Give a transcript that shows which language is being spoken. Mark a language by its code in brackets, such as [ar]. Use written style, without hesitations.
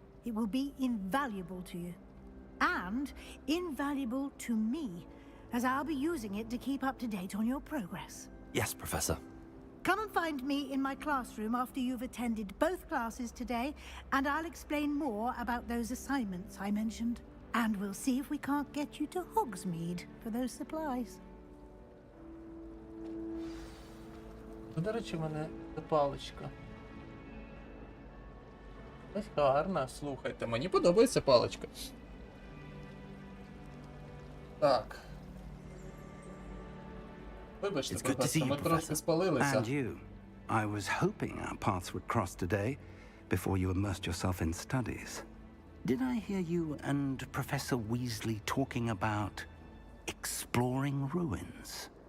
[en] It will be invaluable to you. And invaluable to me, as I'll be using it to keep up to date on your progress. Yes, Professor. Come and find me in my classroom after you've attended both classes today, and I'll explain more about those assignments I mentioned. And we'll see if we can't get you to Hogsmeade for those supplies. [uk] До речі, в мене це паличка. Ось гарна, слухайте. Мені подобається паличка. Так. Вибачте, професор, ми трошки спалилися. [en] And you. I was hoping our paths would cross today before you immersed yourself in studies. Did I hear you and Professor Weasley talking about exploring ruins?